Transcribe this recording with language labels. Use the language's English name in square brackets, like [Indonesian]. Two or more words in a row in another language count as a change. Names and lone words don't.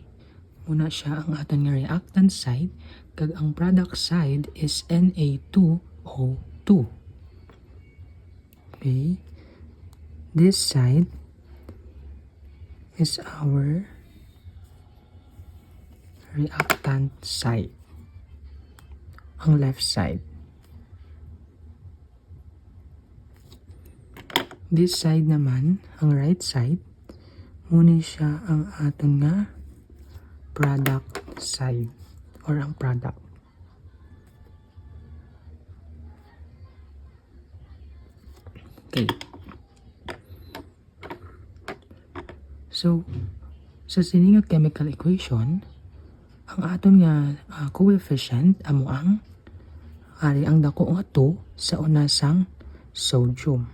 [Hiligaynon] Muna siya ang aton nga [English] reactant side, [Hiligaynon] kag ang [English] product side is Na2O2. Okay. This side is our reactant side. Ang left side. This side [Hiligaynon] naman, ang [English] right side, [Hiligaynon] muna siya ang aton nga [English] product side [Hiligaynon] or ang product. Okay. So, sa sini nga [English] chemical equation, [Hiligaynon] ang aton nga coefficient amo ang ari ang dako nga 2 sa una sang sodium.